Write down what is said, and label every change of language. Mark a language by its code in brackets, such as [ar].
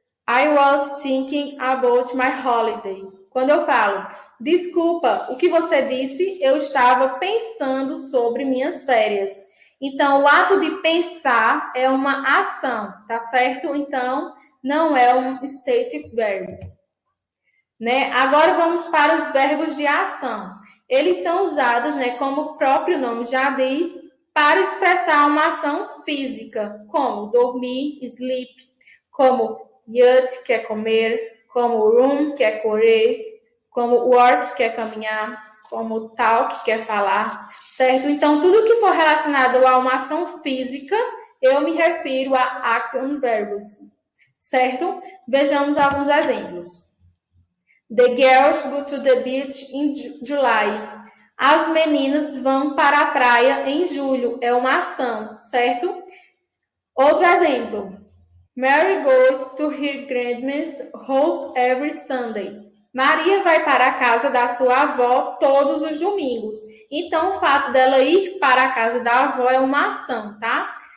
[en] I was thinking about my holiday. [pt] Quando eu falo, desculpa, o que você disse? Eu estava pensando sobre minhas férias. Então, o ato de pensar é uma ação, tá certo? Então, não é um stative verb. Né? Agora vamos para os verbos de ação. Eles são usados, né, como o próprio nome já diz, para expressar uma ação física, como dormir, sleep, como eat, que é comer, como run, que é correr, como work, que é caminhar, como talk, que é falar, certo? Então, tudo que for relacionado a uma ação física, eu me refiro a action verbs, certo? Vejamos alguns exemplos. [en] The girls go to the beach in July. [pt] As meninas vão para a praia em julho. É uma ação, certo? Outro exemplo. [en] Mary goes to her grandma's house every Sunday. [pt] Maria vai para a casa da sua avó todos os domingos. Então, o fato dela ir para a casa da avó é uma ação, tá?